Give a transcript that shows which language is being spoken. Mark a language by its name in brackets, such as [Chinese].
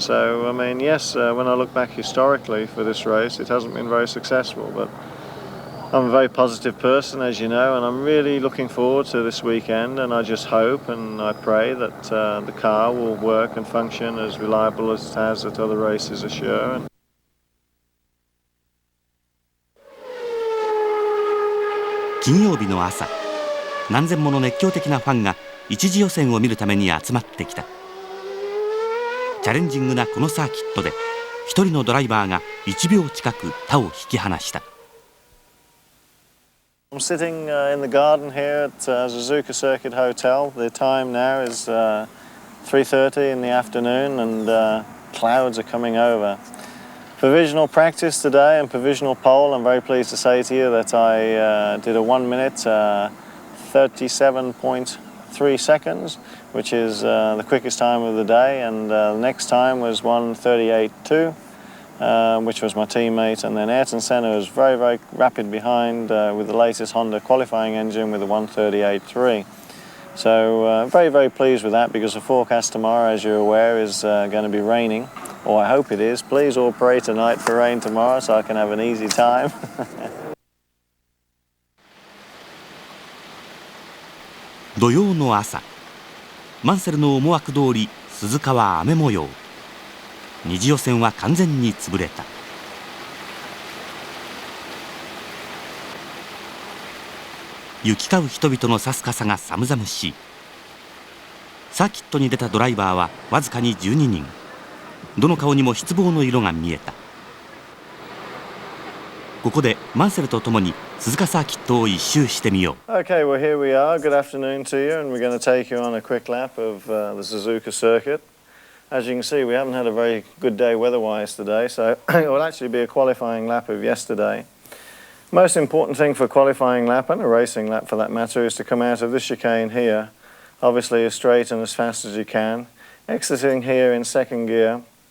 [English] So, I mean, yes, when I look back historically for this race, it hasn't been very successful, but I'm a very positive person, as you know, and I'm really looking forward to this weekend, and I just hope and I pray that the car will work and function as reliable as it has at other races assure. [Japanese] 金曜日の朝、何千もの熱狂的なファンが一次予選を見るために集まってきた。チャレンジングなこのサーキットで一人のドライバーが1秒近く他を引き離した。 [English] I'm sitting in the garden here at Suzuka Circuit Hotel. The time now is 3:30 in the afternoon, and clouds are coming over. Provisional practice today and provisional pole. I'm very pleased to say to you that I did a 1 minute 37.3 seconds, which is the quickest time of the day, and the next time was 1:38.2. Which was my teammate, and then Ayrton Senna was very, very rapid behind with the latest Honda qualifying engine with a 1:38.3. So very, very pleased with that, because the forecast tomorrow, as you're aware, is going to be raining, or I hope it is. Please all pray tonight for rain tomorrow so I can have an easy time. [Japanese] 土曜の朝、マンセルの思惑通り鈴鹿は雨模様。二次予選は完全に潰れた。行き交う人々のさすかさが寒々しい。サーキットに出たドライバーはわずかに12人。どの顔にも失望の色が見えた。ここでマンセルと共に鈴鹿サーキットを一周してみよう。 [English] Okay, well here we are. Good afternoon to you, and we're going to take you on a quick lap of the Suzuka circuit. As you can see, we haven't had a very good day weather-wise today, so it will actually be a qualifying lap of yesterday. Most important thing for a qualifying lap, and a racing lap for that matter, is to come out of this chicane here, obviously as straight and as fast as you can, exiting here in second gear,